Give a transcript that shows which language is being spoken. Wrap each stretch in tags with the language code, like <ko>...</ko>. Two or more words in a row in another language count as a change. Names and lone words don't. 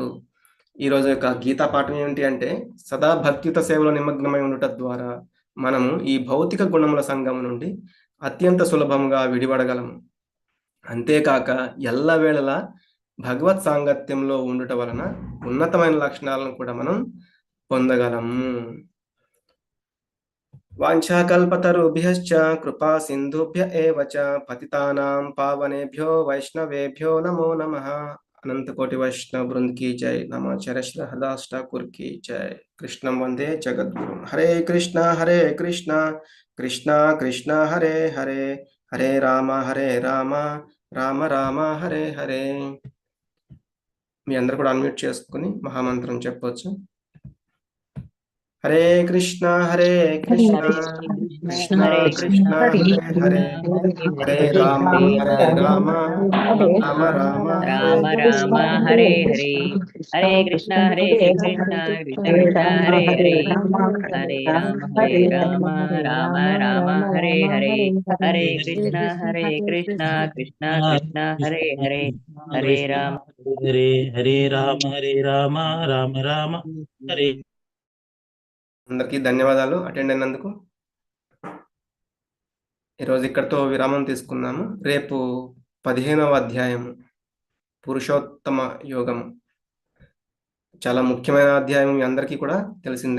<te>ఈరోజు యొక్క గీతా పాఠం ఏమిటి అంటే, సదా భక్తియుత సేవలో నిమగ్నమై ఉండుట ద్వారా మనము ఈ భౌతిక గుణముల సంఘం నుండి అత్యంత సులభంగా విడిపడగలము. అంతేకాక ఎల్లవేళలా భగవత్ సాంగత్యంలో ఉండుట వలన ఉన్నతమైన లక్షణాలను కూడా మనం పొందగలము.</te> <sa>వాంఛాకల్పతరుభ్యశ్చ కృపా సింధుభ్య ఏవ చ పతితానాం పావనేభ్యో వైష్ణవేభ్యో నమో నమః.</sa> <hi>अनंतकोटि वैष्णव बृंद की जय. नमाचार्य श्री हरदास ठाकुर की जय.</hi> <sa>कृष्णं वंदे जगद्गुरु. हरे कृष्णा कृष्णा कृष्णा हरे हरे, हरे राम राम राम हरे हरे.</sa> <te>మీ అందరు కూడా అన్మ్యూట్ చేసుకుని మహామంత్రం చెప్పొచ్చు.</te> <sa>హరే కృష్ణ కృష్ణ కృష్ణ హరే హరే, హరే రామ రామ రామ రామ రామ రామ హరే హరే, హరే కృష్ణ కృష్ణ కృష్ణ హరే హరే, హరే రామ రామ రామ హరే హరే, హరే కృష్ణ కృష్ణ కృష్ణ హరే హరే, హరే రామ హరే హరే రామ రామ రామ హరే.</sa> <te>అందరికీ ధన్యవాదాలు అటెండ్ అయినందుకు. ఈరోజు ఇక్కడితో విరామం తీసుకున్నాము. రేపు 15వ అధ్యాయము పురుషోత్తమ యోగం. చాలా ముఖ్యమైన అధ్యాయం, మీ అందరికీ కూడా తెలిసిందే.</te>